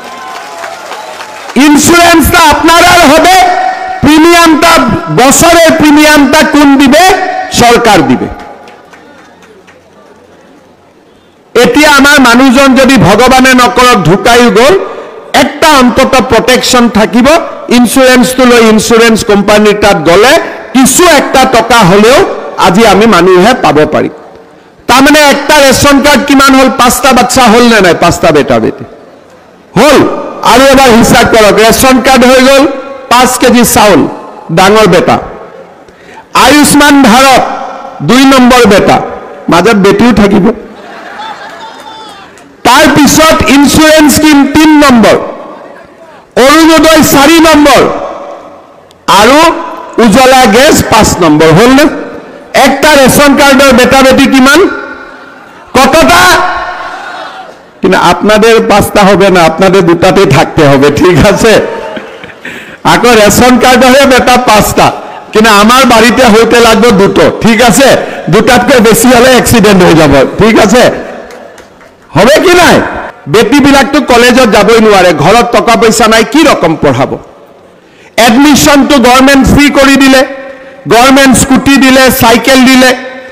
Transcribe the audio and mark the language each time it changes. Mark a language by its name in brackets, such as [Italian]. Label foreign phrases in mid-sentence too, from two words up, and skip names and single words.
[Bangla] ইন্স্যুরেন্সটা আপনার হবে, প্রিমিয়ামটা বছরের প্রিমিয়ামটা কোন দিবে? সরকার দিবে। [Assamese] এতিয়া আমার মানুষজন যদি ভগবানে নকরক ঢুকাই গল, একটা অন্তত প্রটেকশন থাকিব। ইন্স্যুরেন্সটো লৈ ইন্স্যুরেন্স কোম্পানির তাত গলে কিছু একটা টকা হলেও আজি আমি মানুহে পাব পারি। [Bangla] তার মানে একটা রেশন কার্ড কিমান হল? 5টা বাচ্চা হল না নাই? 5টা বেটা বেটি হল। আর এবার হিসাব করক, রেশন কার্ড হয়ে গল 5 কেজি চাউল, ডাঙর বেটা। আয়ুষ্মান ভারত 2 নম্বর বেটা, [Assamese] মাজত বেটিও থাকিব। [Bangla] তার পিছত [English] insurance scheme [Bangla] 3 নম্বর, অরুণোদয় 4 নম্বর, আর উজ্জ্বলা গ্যাস 5 নম্বর। হল না? একটা রেশন কার্ডের বেটা বেটি কিমান? কতটা? কিন্তু আপনাদের 5টা হবে না, আপনাদের 2টাতে থাকতে হবে। ঠিক আছে? আকৌ রেশন কার্ড হয়ে বেটা 5টা, কিন্তু আমার বাড়িতে হইতে লাগবে 2টো। ঠিক আছে? 2টাতকৈ বেশি হলে অ্যাক্সিডেন্ট হয়ে যাব। ঠিক আছে? হবে কি নাই? [Assamese] বেটীবিলাকতো কলেজত যাবই নোৱাৰে, ঘৰত টকা পইচা নাই, কি ৰকম পঢ়াব? এডমিশ্যনটো [English] government free [Assamese] কৰি দিলে, [English] government scooty [Assamese] দিলে, চাইকেল দিলে।